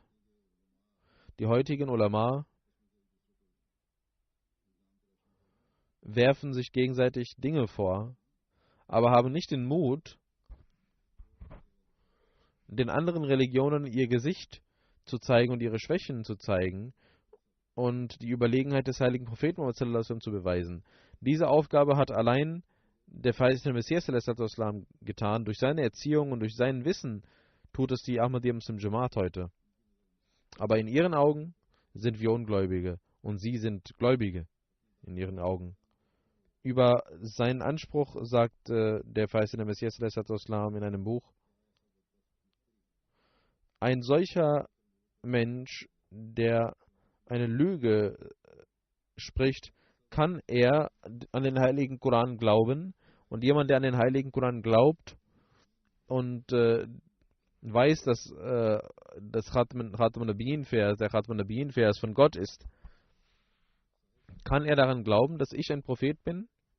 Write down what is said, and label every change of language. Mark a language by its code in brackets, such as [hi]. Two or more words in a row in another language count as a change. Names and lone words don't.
[de] Die heutigen Ulama werfen sich gegenseitig Dinge vor, aber haben nicht den Mut, den anderen Religionen ihr Gesicht zu zeigen und ihre Schwächen zu zeigen und die Überlegenheit des heiligen Propheten Muhammad [ar] صلى الله عليه وسلم [de] zu beweisen. Diese Aufgabe hat allein der verheißene Messias [ar] صلى الله عليه وسلم [de] getan. Durch seine Erziehung und durch sein Wissen tut es die Ahmadiyya Muslim Jamaat heute. Aber in ihren Augen sind wir Ungläubige und sie sind Gläubige in ihren Augen. Über seinen Anspruch sagt der verheißene Messias [ar] صلى الله عليه وسلم [de] in einem Buch: Ein solcher Mensch, der eine Lüge spricht, kann er an den heiligen Koran glauben? Und jemand, der an den heiligen Koran glaubt und weiß, dass das [ar] ختم النبيين- [de] Vers, der [ar] ختم النبيين- [de] Vers von Gott ist, kann er daran glauben, dass ich ein Prophet bin?